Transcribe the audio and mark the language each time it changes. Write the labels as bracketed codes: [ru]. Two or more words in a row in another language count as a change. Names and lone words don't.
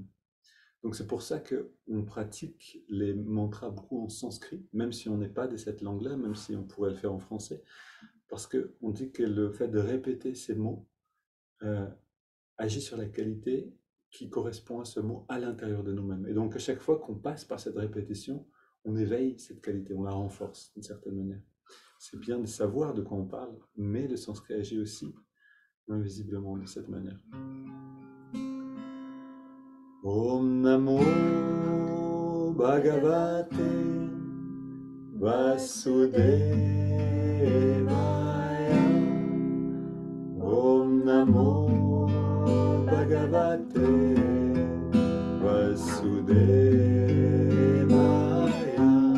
[fr] Donc c'est pour ça qu'on pratique les mantras beaucoup en sanskrit, même si on n'est pas de cette langue-là, même si on pourrait le faire en français, parce qu'on dit que le fait de répéter ces mots euh, agit sur la qualité qui correspond à ce mot à l'intérieur de nous-mêmes. Et donc à chaque fois qu'on passe par cette répétition, on éveille cette qualité, on la renforce d'une certaine manière. C'est bien de savoir de quoi on parle, mais le sanskrit agit aussi invisiblement de cette manière. [sa] ओं नमो भगवते वासुदेवाय. ओं नमो भगवते वासुदेवाय.